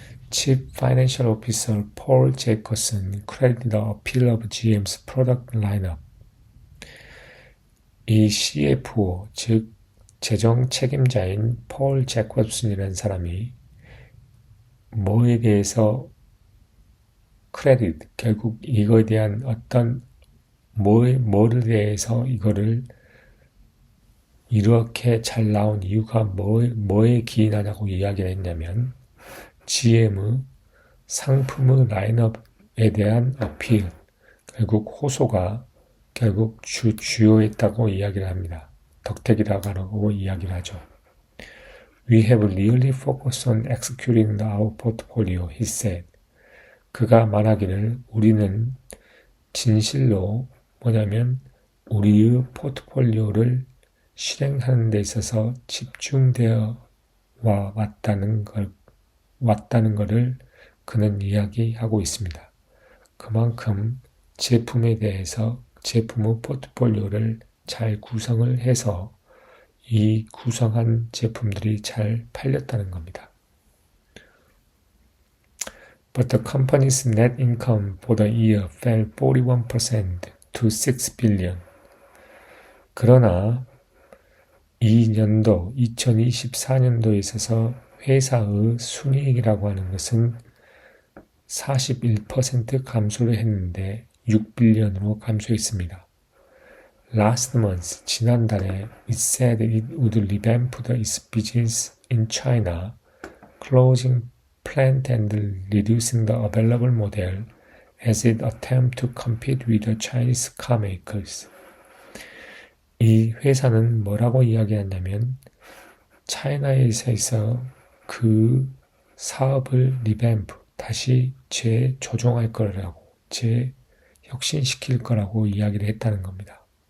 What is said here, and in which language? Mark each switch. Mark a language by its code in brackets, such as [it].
[en] Chief Financial Officer Paul Jacobson credited the appeal of GM's product lineup. [ko] 이 CFO, 즉 재정 책임자인 폴 제커슨이라는 사람이 뭐에 대해서 크레딧, 결국 이거에 대한 어떤 뭐에 대해서 이거를 이렇게 잘 나온 이유가 뭐에 기인하냐고 이야기를 했냐면 GM의 상품의 라인업에 대한 어필, 결국 호소가 결국 주요했다고 이야기를 합니다. 덕택이라고 이야기를 하죠. [en] We have really focused on executing our portfolio, he said. [ko] 그가 말하기를 우리는 진실로 뭐냐면 우리의 포트폴리오를 실행하는 데 있어서 집중되어 왔다는 것을 그는 이야기하고 있습니다. 그만큼 제품에 대해서 제품의 포트폴리오를 잘 구성을 해서 이 구성한 제품들이 잘 팔렸다는 겁니다. [en] But the company's net income for the year fell 41% to 6 billion. [ko] 그러나 이 년도 2024년도에 있어서 회사의 순이익이라고 하는 것은 41% 감소를 했는데 6빌리언으로 감소했습니다. [en] Last month, [ko] 지난달에 [en] it said it would revamp its business in China, closing plant and reducing the available model as it attempted to compete with the Chinese car makers. [ko] 이 회사는 뭐라고 이야기하냐면 차이나에서 그 사업을 리뱀프, 다시 재조정할 거라고, 재혁신시킬 거라고 이야기를 했다는 겁니다.